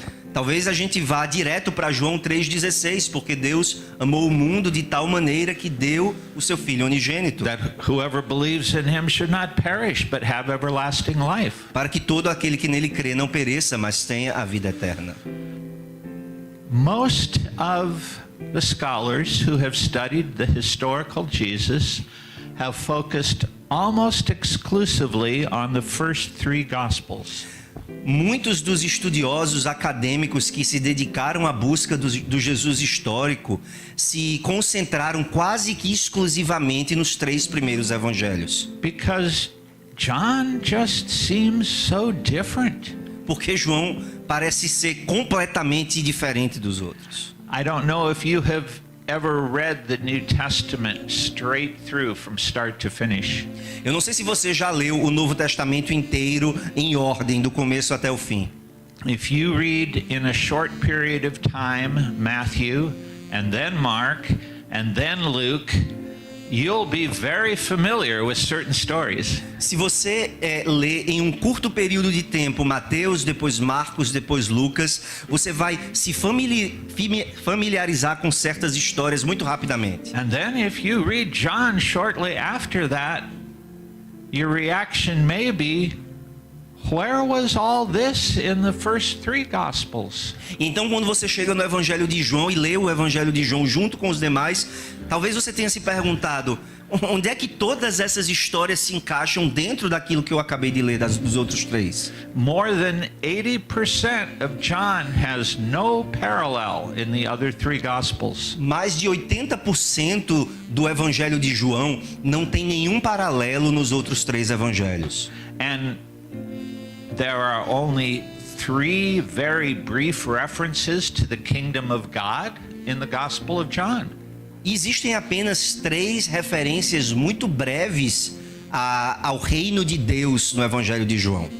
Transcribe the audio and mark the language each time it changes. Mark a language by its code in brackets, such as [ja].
[pt] Talvez a gente vá direto para João 3,16, porque Deus amou o mundo de tal maneira que deu o seu Filho unigênito. [en] That whoever believes in him should not perish, but have everlasting life. [pt] Para que todo aquele que nele crê não pereça, mas tenha a vida eterna. [en] Most of the scholars who have studied the historical Jesus have focused almost exclusively on the first three Gospels. [pt] Muitos dos estudiosos acadêmicos que se dedicaram à busca do Jesus histórico se concentraram quase que exclusivamente nos três primeiros evangelhos. [en] Because John just seems so different. [pt] Porque João parece ser completamente diferente dos outros. [en] I don't know if you have ever read the New Testament straight through from start to finish. [pt] Eu não sei se você já leu o Novo Testamento inteiro em ordem, do começo até o fim. [en] If you read in a short period of time Matthew and then Mark and then Luke, you'll be very familiar with certain stories. [pt] Se você lê em um curto período de tempo Mateus, depois Marcos, depois Lucas, você vai se familiarizar com certas histórias muito rapidamente. [en] And then if you read John shortly after that, your reaction may be, where was all this in the first three Gospels? [pt] Então, quando você chega no Evangelho de João e lê o Evangelho de João junto com os demais, talvez você tenha se perguntado, onde é que todas essas histórias se encaixam dentro daquilo que eu acabei de ler dos outros três? [en] More than 80% of John has no parallel in the other three Gospels. [pt] Mais de 80% do Evangelho de João não tem nenhum paralelo nos outros três evangelhos. [en] And there are only three very brief references to the kingdom of God in the Gospel of John. [pt] Existem apenas três referências muito breves ao reino de Deus no Evangelho de João.